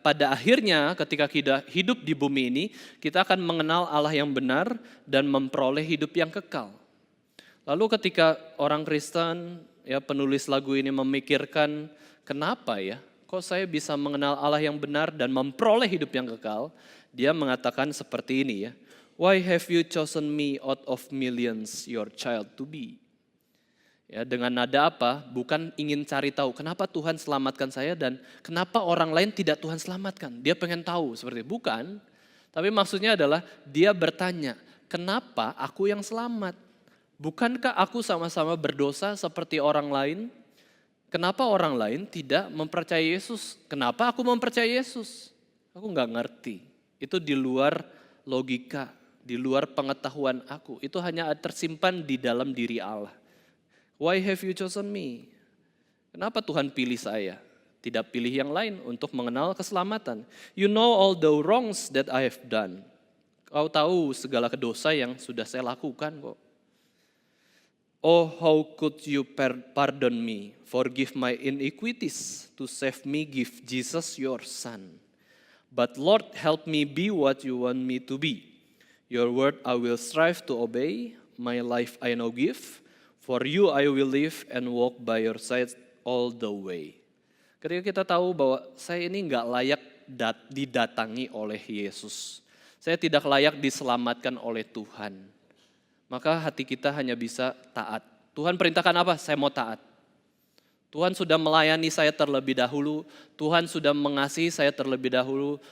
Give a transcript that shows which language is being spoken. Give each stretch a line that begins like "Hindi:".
Indonesian: Pada akhirnya ketika kita hidup di bumi ini, kita akan mengenal Allah yang benar dan memperoleh hidup yang kekal. Lalu ketika orang Kristen, ya penulis lagu ini memikirkan, kenapa ya? Kok saya bisa mengenal Allah yang benar dan memperoleh hidup yang kekal? Dia mengatakan seperti ini ya.
English: Why have you chosen me out of millions your child to be?
Indonesian: Ya, dengan nada apa? Bukan ingin cari tahu kenapa Tuhan selamatkan saya dan kenapa orang lain tidak Tuhan selamatkan. Dia pengen tahu seperti bukan. Tapi maksudnya adalah dia bertanya, kenapa aku yang selamat? Bukankah aku sama-sama berdosa seperti orang lain? Kenapa orang lain tidak mempercayai Yesus? Kenapa aku mempercayai Yesus? Aku nggak ngerti. Itu di luar logika, di luar pengetahuan aku. Itu hanya tersimpan di dalam diri Allah.
English: Why have you chosen me?
Indonesian: Kenapa Tuhan pilih saya? Tidak pilih yang lain untuk mengenal keselamatan.
English: You know all the wrongs that I have done.
Indonesian: Kau tahu segala dosa yang sudah saya lakukan kok.
English: Oh, how could you pardon me? Forgive my iniquities. To save me, give Jesus your son. But Lord, help me be what you want me to be. Your word I will strive to obey. My life I now give. For you I will live and walk by your side all the way.
Indonesian: Ketika kita tahu bahwa saya ini nggak layak didatangi oleh Yesus. Saya tidak layak diselamatkan oleh Tuhan. Maka hati kita hanya bisa taat. Tuhan perintahkan apa? Saya mau taat. Tuhan sudah melayani saya terlebih dahulu. Tuhan sudah mengasihi saya terlebih dahulu.